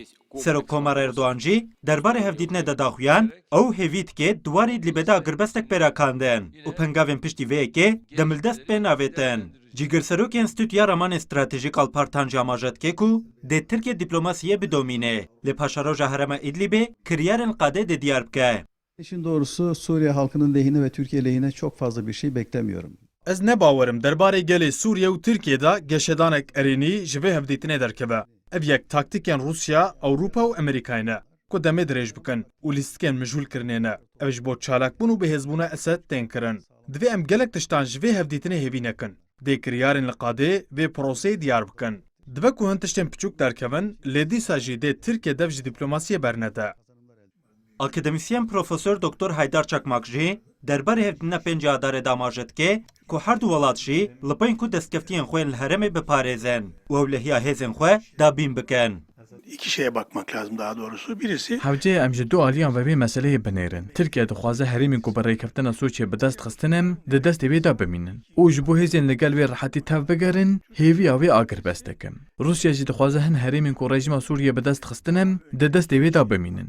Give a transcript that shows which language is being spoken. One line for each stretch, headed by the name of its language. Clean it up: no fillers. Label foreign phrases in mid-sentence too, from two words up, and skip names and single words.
Kurdish: Serokkomar Erdoğan jî derbarê hevdîtinê de daxuyan, ew hêvî dike dwarê Îdlibê de agirbestek pêrakandin û pengavên piştî vê yekê demildest pê navêtin. Cîgirserokê Enstitûya Ramanên Stratejîk Alparslan jî amaje dike ku dê Tirkiye dîplomasiyê bidomîne. Lê paşaroja herêma Îdlibê kiryarên qadê de diyar bike.
Turkish: İşin doğrusu Suriye halkının lehine ve Türkiye lehine çok fazla bir şey beklemiyorum.
Kurdish: Ez nebawerim derbarê gelê Sûriye û Tirkiyeyê geşedanek erênî ji vê hevdîtinê derkeve. Ev yek taktikên Rusya, Ewropa û Amerîkayê ne ku demê dirêj bikin û lîstikên mijûlkirinê ne. Ev ji bo çalakbûn û bêhêzbûna Esed tên kirin. Divê em gelek tiştan ji vê hevdîtinê hêvî nekin. Dê kiryarên li qadê vê proseyê diyar bikin. Dibe ku hin tiştên piçûk derkevin, lê dîsa jî dê Tirkiye dev ji dîplomasiyê bernede. Akademisyen Profesör Doktor Haydar Çakmak jî derbarê hevdîtina pênc adarê de amaje dike ku her du welat jî li peyên ku destkeftiyên xwe li herêmê biparêzin û ew lehiya hêzên xwe dabîn bikin.
Turkish: İki şeye bakmak lazım daha doğrusu. Birisi
Kurdish: Hewceyê em ji du aliyan ve vê meseleyê binêrin. Tirkiye dixwaze herêmên ku bi rêkeftina Sûçiyê bi dest xistin di destê wê de bimînin. û ji bo hêzên li gel wê rihetî tev bigerin, hêviya wê agirbest dikin. Rusya jî dixwaze hin herêmên ku rejima Sûriyê bi dest xistin di destê wê de bimînin.